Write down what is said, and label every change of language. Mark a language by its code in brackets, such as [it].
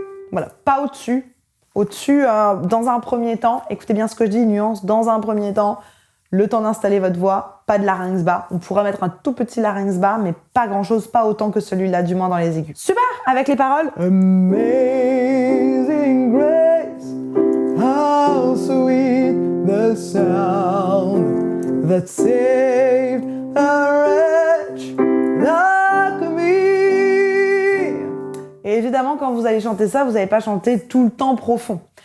[fr] Voilà, pas au-dessus. Au-dessus, dans un premier temps, écoutez bien ce que je dis, nuance, dans un premier temps, le temps d'installer votre voix, pas de larynx bas. On pourra mettre un tout petit larynx bas, mais pas grand-chose, pas autant que celui-là, du moins dans les aigus. Super! Avec les paroles. [en] Amazing grace, how sweet the sound that saved a wretch like me. [fr] Et évidemment, quand vous allez chanter ça, vous n'allez pas chanter tout le temps profond.